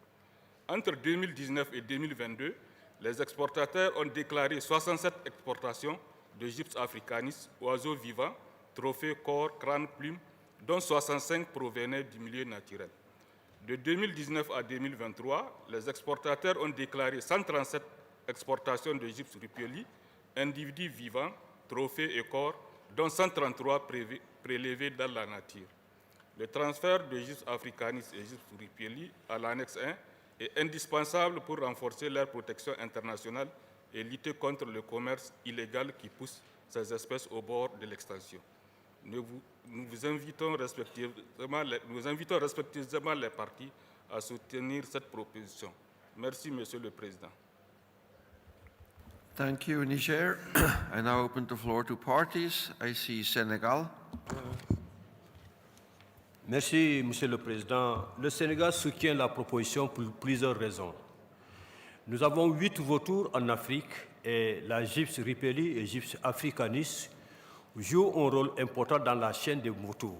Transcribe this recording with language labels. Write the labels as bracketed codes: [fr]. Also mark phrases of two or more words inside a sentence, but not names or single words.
[fr] Entre 2019 et 2022, les exportateurs ont déclaré 67 exportations de Gyps africanis, oiseaux vivants, trophées, corps, crânes, plumes, dont 65 provenaient du milieu naturel. De 2019 à 2023, les exportateurs ont déclaré 137 exportations de Gyps rupelli, individus vivants, trophées et corps, dont 133 prélevés dans la nature. Le transfert de Gyps africanis et Gyps rupelli à l'annexe 1 est indispensable pour renforcer leur protection internationale et lutter contre le commerce illégal qui pousse ces espèces au bord de l'extinction. Nous invitons respectivement les parties à soutenir cette proposition. Merci, Monsieur le Président. [en] Thank you, Niger. I now open the floor to parties. I see Senegal. [fr] Merci, Monsieur le Président. Le Sénégal soutient la proposition pour plusieurs raisons. Nous avons 8 vautours en Afrique et la gypse ripelli et gypse africanis jouent un rôle important dans la chaîne des vautours.